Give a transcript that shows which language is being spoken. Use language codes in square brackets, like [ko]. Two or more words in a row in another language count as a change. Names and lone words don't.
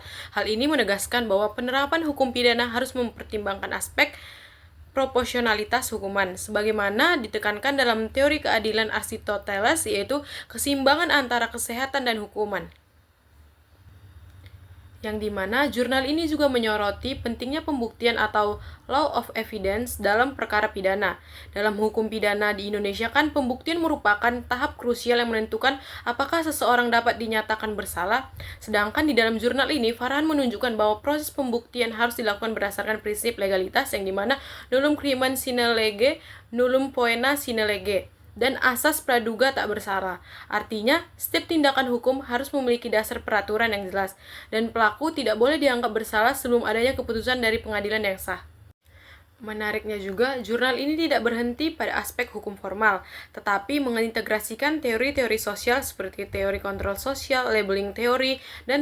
[id] Hal ini menegaskan bahwa penerapan hukum pidana harus mempertimbangkan aspek proporsionalitas hukuman, sebagaimana ditekankan dalam teori keadilan Aristoteles, yaitu keseimbangan antara kesehatan dan hukuman, yang dimana jurnal ini juga menyoroti pentingnya pembuktian atau [en] law of evidence [id] dalam perkara pidana. Dalam hukum pidana di Indonesia kan pembuktian merupakan tahap krusial yang menentukan apakah seseorang dapat dinyatakan bersalah. Sedangkan di dalam jurnal ini, Farhan menunjukkan bahwa proses pembuktian harus dilakukan berdasarkan prinsip legalitas, yang dimana [la] nullum crimen sine lege, nullum poena sine lege, [id] dan asas praduga tak bersalah. Artinya, setiap tindakan hukum harus memiliki dasar peraturan yang jelas, dan pelaku tidak boleh dianggap bersalah sebelum adanya keputusan dari pengadilan yang sah. Menariknya juga, jurnal ini tidak berhenti pada aspek hukum formal, tetapi mengintegrasikan teori-teori sosial seperti teori kontrol sosial, labeling teori, dan